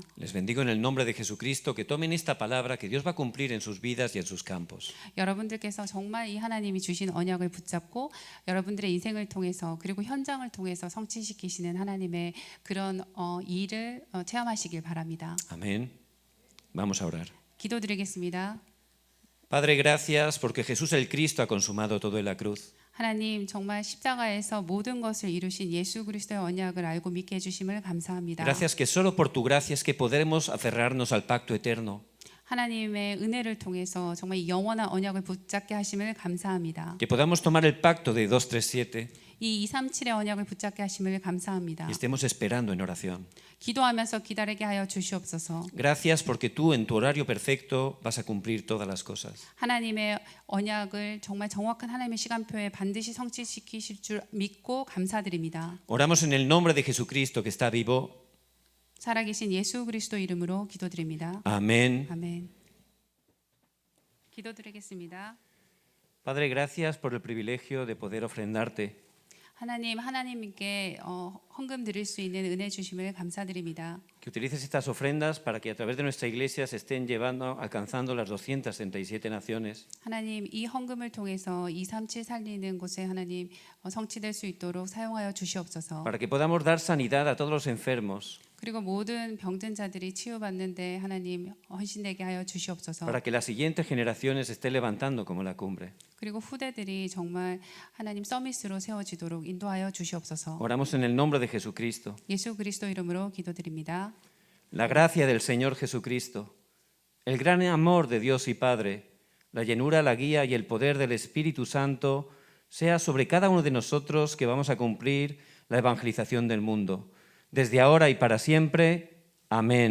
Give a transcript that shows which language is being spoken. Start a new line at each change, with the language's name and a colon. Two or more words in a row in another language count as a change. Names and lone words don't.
Spanish: Les bendigo en el nombre de Jesucristo, que tomen esta palabra que Dios va a cumplir en sus vidas y en sus campos.
Korean: 여러분들께서 정말 이 하나님이 주신 언약을 붙잡고 여러분들의 인생을 통해서 그리고 현장을 통해서 성취시키시는 하나님의 그런 일을 체험하시길 바랍니다.
Spanish: Amén. Vamos a orar.
Korean: 기도드리겠습니다.
Spanish: Padre, gracias porque Jesús el Cristo ha consumado todo en la cruz.
Korean: 하나님 정말 십자가에서 모든 것을 이루신 예수 그리스도의 언약을 알고 믿게 해주심을 감사합니다.
Spanish: Gracias que solo por tu gracia es que podremos aferrarnos al pacto eterno.
Korean: 하나님의 은혜를 통해서 정말 이 영원한 언약을 붙잡게 하심을 감사합니다.
Spanish: Que podamos tomar el pacto de 237
Korean: 이 237의 언약을 붙잡게 하심을 감사합니다.
Spanish: y estemos esperando en oración.
Korean: 기도하면서 기다리게 하여 주시옵소서.
Spanish: Gracias porque tú en tu horario perfecto vas a cumplir todas las cosas.
Korean: 하나님의 언약을 정말 정확한 하나님의 시간표에 반드시 성취시키실 줄 믿고 감사드립니다.
Spanish: Oramos en el nombre de Jesucristo que está vivo.
Korean: 살아계신 예수 그리스도 이름으로 기도드립니다.
Spanish: Amén.
Korean: 아멘. 기도드리겠습니다.
Spanish: Padre, gracias por el privilegio de poder ofrendarte.
Korean: 하나님께 헌금 드릴 수 있는 은혜 주심을 감사드립니다.
Spanish: Que utilices estas ofrendas para que a través de nuestra iglesia se estén llevando, alcanzando las 237 naciones.
Korean: 하나님 이 헌금을 통해서 237 살리는 곳에 하나님 성취될 수 있도록 사용하여 주시옵소서.
Spanish: Para que podamos dar sanidad a todos los enfermos.
Korean: 그리고 모든 병든 자들이 치유받는데 하나님 헌신되게 하여 주시옵소서.
Spanish: Para que las siguientes generaciones se estén levantando como la cumbre.
Korean: 그리고 후대들이 정말 하나님 서밋으로 세워지도록 인도하여 주시옵소서.
Spanish: Oramos en el nombre de Jesucristo.
Korean: 예수 그리스도 이름으로 기도드립니다.
Spanish: La gracia del Señor Jesucristo, el gran amor de Dios y Padre, la llenura, la guía y el poder del Espíritu Santo sea sobre cada uno de nosotros que vamos a cumplir la evangelización del mundo. Desde ahora y para siempre.